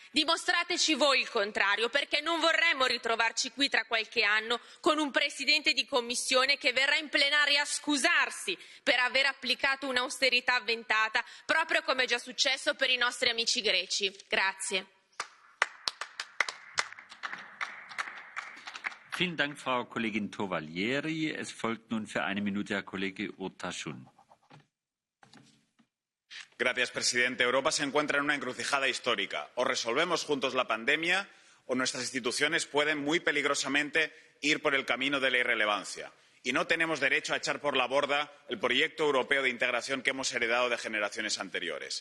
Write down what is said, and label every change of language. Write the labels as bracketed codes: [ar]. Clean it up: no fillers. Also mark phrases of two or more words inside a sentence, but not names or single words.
[it] Dimostrateci voi il contrario, perché non vorremmo ritrovarci qui tra qualche anno con un Presidente di di commissione che verrà in plenaria a scusarsi per aver applicato un'austerità avventata, proprio come è già successo per i nostri amici greci. Grazie. [de] Vielen Dank, Frau Kollegin Tovaglieri. Es folgt nun für eine Minute Herr Kollege Urtasun. [es] Señor presidente, Europa se encuentra en una encrucijada histórica. O resolvemos juntos la pandemia o nuestras instituciones pueden muy peligrosamente ir por el camino de la irrelevancia. Y no tenemos derecho a echar por la borda el proyecto europeo de integración que hemos heredado de generaciones anteriores.